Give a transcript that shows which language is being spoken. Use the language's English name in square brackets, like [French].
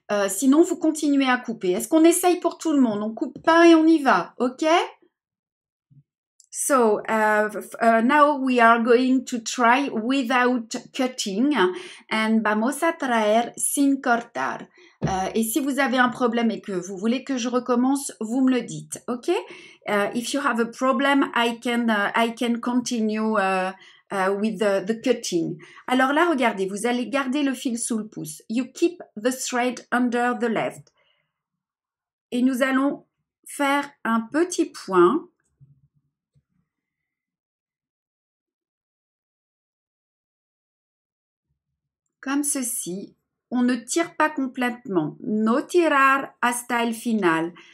[French] Sinon, vous continuez à couper. Est-ce qu'on essaye pour tout le monde? On coupe pas et on y va. OK? [English] So now we are going to try without cutting and [Spanish] vamos a traer sin cortar. [French] Et si vous avez un problème et que vous voulez que je recommence, vous me le dites, ok? [English] If you have a problem, I can continue with the cutting. [French] Alors là, regardez, vous allez garder le fil sous le pouce. [English] You keep the thread under the left. [French] Et nous allons faire un petit point. Comme ceci, on ne tire pas complètement. [Spanish] No tirar hasta el final.